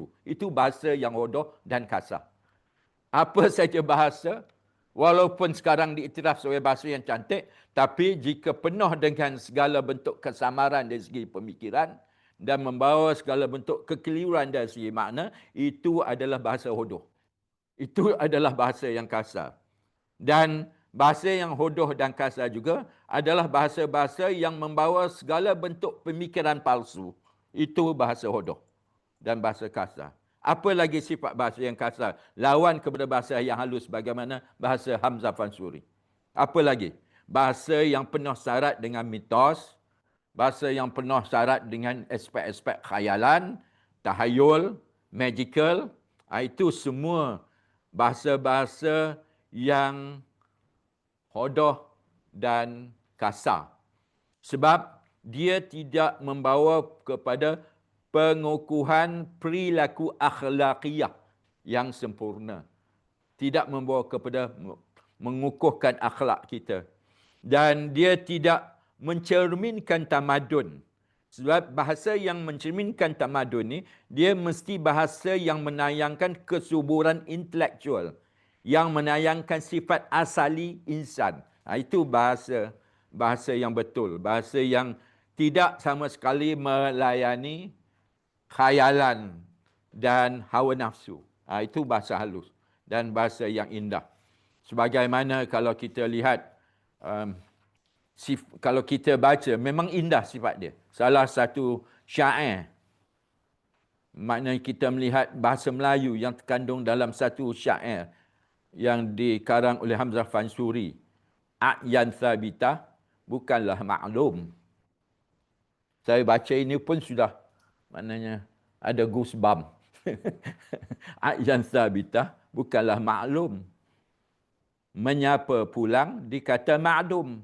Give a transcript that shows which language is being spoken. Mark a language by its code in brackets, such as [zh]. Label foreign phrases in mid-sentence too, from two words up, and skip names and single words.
[ms] Itu bahasa yang hodoh dan kasar. Apa saja bahasa, walaupun sekarang diiktiraf sebagai bahasa yang cantik, tapi jika penuh dengan segala bentuk kesamaran dari segi pemikiran dan membawa segala bentuk kekeliruan dari segi makna, itu adalah bahasa hodoh. Itu adalah bahasa yang kasar. Dan bahasa yang hodoh dan kasar juga adalah bahasa-bahasa yang membawa segala bentuk pemikiran palsu. Itu bahasa hodoh dan bahasa kasar. Apa lagi sifat bahasa yang kasar? Lawan kepada bahasa yang halus bagaimana bahasa Hamzah Fansuri. Apa lagi? Bahasa yang penuh syarat dengan mitos, bahasa yang penuh syarat dengan aspek-aspek khayalan, tahayul, magical. Itu semua bahasa-bahasa yang hodoh dan kasar. Sebab dia tidak membawa kepada pengukuhan perilaku akhlakiyah yang sempurna. Tidak membawa kepada mengukuhkan akhlak kita. Dan dia tidak mencerminkan tamadun. Sebab bahasa yang mencerminkan tamadun ni, dia mesti bahasa yang menayangkan kesuburan intelektual. Yang menayangkan sifat asali insan. Itu bahasa yang betul. Bahasa yang tidak sama sekali melayani khayalan dan hawa nafsu. Itu bahasa halus dan bahasa yang indah. Sebagaimana kalau kita lihat, kalau kita baca, memang indah sifat dia. Salah satu syair, maknanya kita melihat bahasa Melayu yang terkandung dalam satu syair yang dikarang oleh Hamzah Fansuri. [ar] أعيان ثابتة [ms] bukanlah maklum. Saya baca ini pun sudah maknanya ada goosebump. [ar] أعيان ثابتة [ms] bukanlah maklum. Menyapa pulang dikata ma'dum.